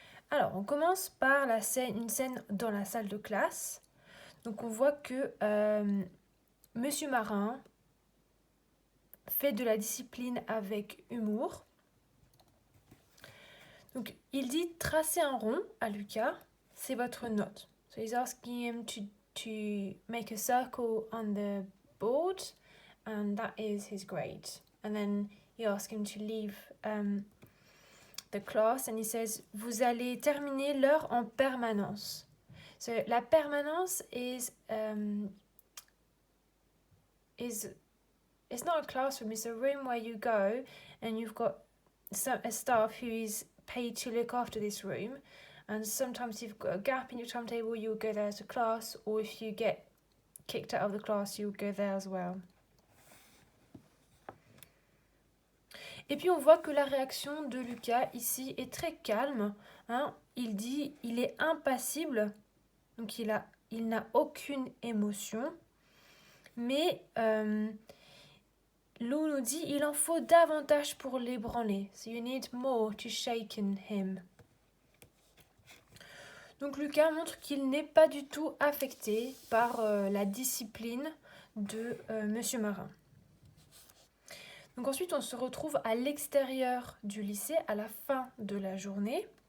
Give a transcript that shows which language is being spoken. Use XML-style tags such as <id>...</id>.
<fr>Alors on commence par une scène dans la salle de classe. Donc on voit que Monsieur Marin fait de la discipline avec humour. Donc il dit tracer un rond à Lucas, c'est votre note.</fr> <en>So he's asking him to make a circle on the board, and that is his grade. And then he asks him to leave the class, and he says</en> <fr>vous allez terminer l'heure en permanence.</fr> <en>So la permanence is it's not a classroom, it's a room where you go and you've got a staff who is paid to look after this room, and sometimes you've got a gap in your timetable, you'll go there as a class, or if you get kicked out of the class, you'll go there as well.</en> <fr>Et puis on voit que la réaction de Lucas ici est très calme, hein. Il dit il est impassible, donc il n'a aucune émotion, mais Lou nous dit il en faut davantage pour l'ébranler.</fr> <en>So you need more to shaken him.</en> <fr>Donc Lucas montre qu'il n'est pas du tout affecté par la discipline de Monsieur Marin. Donc ensuite on se retrouve à l'extérieur du lycée à la fin de la journée.</fr>